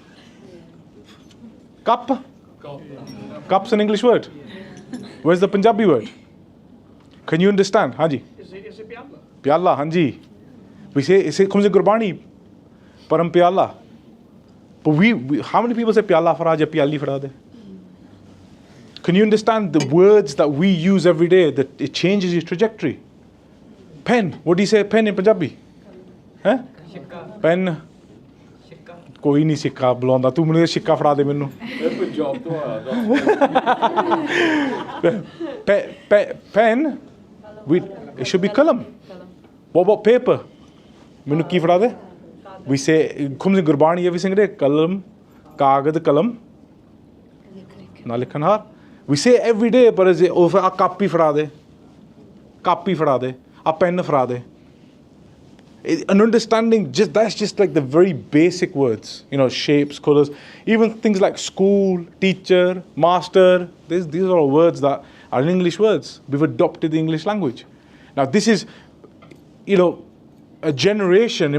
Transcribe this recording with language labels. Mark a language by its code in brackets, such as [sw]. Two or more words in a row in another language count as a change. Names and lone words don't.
[en] Cup? Cup's an English word. Where's the Punjabi word? Can you understand? Hanji? Is it pyala? [pa] ਪਿਆਲਾ, ਹਾਂਜੀ. [en] We say, it comes in Gurbani. [pa] ਪਰਮ ਪਿਆਲਾ. [en] But how many people say [pa] ਪਿਆਲਾ ਫੜਾਜਾ, ਪਿਆਲੀ ਫੜਾਦੇ? [en] Can you understand the words that we use every day, that it changes your trajectory? Pen. What do you say pen in Punjabi? Huh? Pen. [pa] ਕੋਈ ਨਹੀਂ ਸਿੱਕਾ ਬੁਲਾਉਂਦਾ ਤੂੰ ਮੈਨੂੰ ਸਿੱਕਾ ਫੜਾ ਦੇ ਮੈਨੂੰ ਇਹ ਪੰਜਾਬ ਤੋਂ ਆਇਆ [en] pen it should be kalam. What about paper? [pa] ਮੈਨੂੰ ਕੀ ਫੜਾ ਦੇ [en] we say comes in Gurbani every single day [pa] ਕਲਮ ਕਾਗਜ਼ ਕਲਮ ਨਾ ਲਿਖਣ ਹਾਰ [en] we say every day [pa] ਪਰ ਉਹ ਆ ਕਾਪੀ ਫੜਾ ਦੇ ਆ ਪੈਨ ਫੜਾ ਦੇ [en] an understanding that's just like the very basic words, you know, shapes, colors, even things like school, teacher, master. These are all words that are English words. We've adopted the English language. Now this is, you know, a generation.